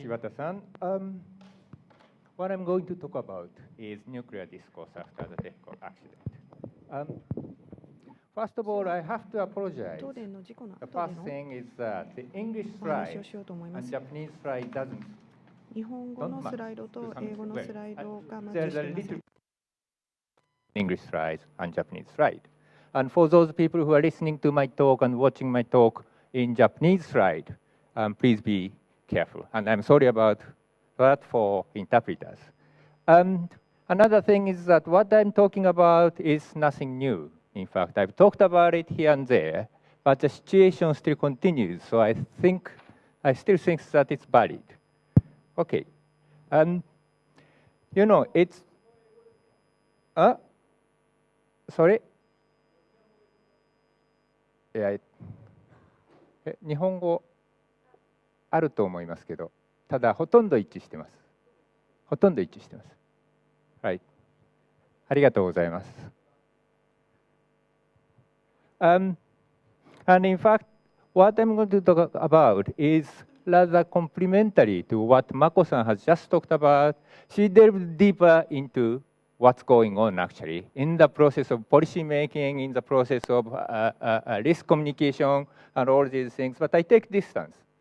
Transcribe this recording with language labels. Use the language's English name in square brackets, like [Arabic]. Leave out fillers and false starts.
[English] presentation. Iwata-san. What I'm going to talk about is nuclear discourse after the TEPCO accident. First of all, I have to apologize. The first thing is that the English slide and Japanese slide doesn't. [Japanese] 日本語のスライドと英語のスライドがマッチ [English] There's [Japanese] して [English] a [Japanese] います [English] little English slide and Japanese slide. And for those people who are listening to my talk and watching my talk in Japanese slide, please be careful. And I'm sorry about that for interpreters. And another thing is that what I'm talking about is nothing new. In fact, I've talked about it here and there, but the situation still continues. So I still think that it's valid. Okay. You know, it's... sorry? [Japanese] Yeah, 日本語あると思いますけど、ただほとんど一致してます。ほとんど一致してます。はい。ありがとうございます。 [English] And in fact, what I'm going to talk about is rather complementary to what Mako-san has just talked about. She delved deeper into what's going on actually in the process of policy making, in the process of risk communication and all these things. But I take distance.